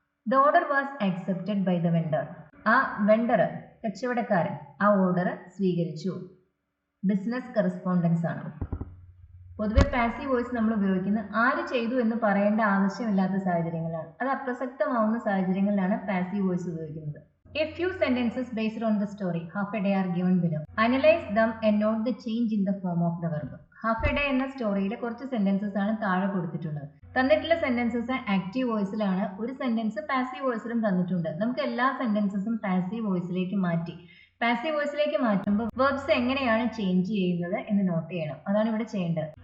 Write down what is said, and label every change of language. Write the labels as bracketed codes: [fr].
[en] The order was accepted by the vendor. [ml] ആ vendor, കച്ചവടക്കാരൻ, ആ ഓർഡർ സ്വീകരിച്ചു. ബിസിനസ് കറസ്പോണ്ടൻസ് ആണ്. പൊതുവെ പാസീവ് വോയിസ് നമ്മൾ ഉപയോഗിക്കുന്നത് ആര് ചെയ്തു എന്ന് പറയേണ്ട ആവശ്യമില്ലാത്ത സാഹചര്യങ്ങളാണ്. അത് അപ്രസക്തമാവുന്ന സാഹചര്യങ്ങളിലാണ് പാസീവ് വോയിസ് ഉപയോഗിക്കുന്നത്. [en] A few sentences based on the story half a day are given below. Analyze them and note the change in the form of the verb. [ml] Half A day എന്ന സ്റ്റോറിയിലെ കുറച്ച് സെന്റൻസസ് ആണ് താഴെ കൊടുത്തിട്ടുള്ളത്. തന്നിട്ടുള്ള sentences active വോയിസിലാണ്, ഒരു sentence passive വോയിസിലും തന്നിട്ടുണ്ട്. നമുക്ക് എല്ലാ സെന്റൻസസും പാസീവ് വോയിസിലേക്ക് മാറ്റി. പാസീവ് വോയിസിലേക്ക് മാറ്റുമ്പോൾ വെർബ്സ് എങ്ങനെയാണ് ചേഞ്ച് ചെയ്യുന്നത് എന്ന് നോട്ട് ചെയ്യണം. അതാണ് ഇവിടെ ചെയ്യേണ്ടത്.